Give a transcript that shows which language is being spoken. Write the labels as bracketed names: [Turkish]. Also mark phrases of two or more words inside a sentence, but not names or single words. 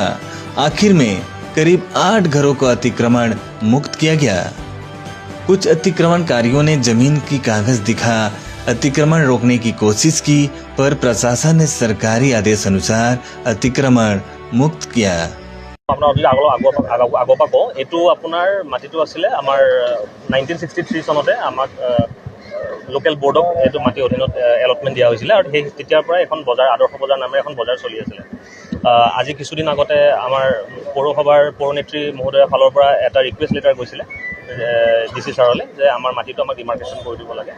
[Hindi] आखिर में करीब 8 घरों को अतिक्रमण मुक्त किया गया। कुछ अतिक्रमणकारियों ने जमीन की कागज दिखा अतिक्रमण रोकने की कोशिश की, पर प्रशासन ने सरकारी आदेश अनुसार अतिक्रमण मुक्त किया। [Assamese] আগৰ পৰা কওঁ, এইটো আপোনাৰ মাটিটো আছিলে আমাৰ 1963 চনতে আমাক লোকেল বোৰ্ডক এইটো মাটি অধীনত এলটমেণ্ট দিয়া হৈছিলে আৰু সেই তেতিয়াৰ পৰা এখন বজাৰ আদৰ্শ বজাৰ নামেৰে এখন বজাৰ চলি আছিলে। আজি কিছুদিন আগতে আমাৰ পৌৰসভাৰ পৌৰনেত্ৰী মহোদয়ৰ ফালৰ পৰা এটা [English] request letter [Assamese] গৈছিলে DC ছাৰলৈ যে আমাৰ মাটিটো আমাক ডিমাৰ্কেশ্যন কৰি দিব লাগে।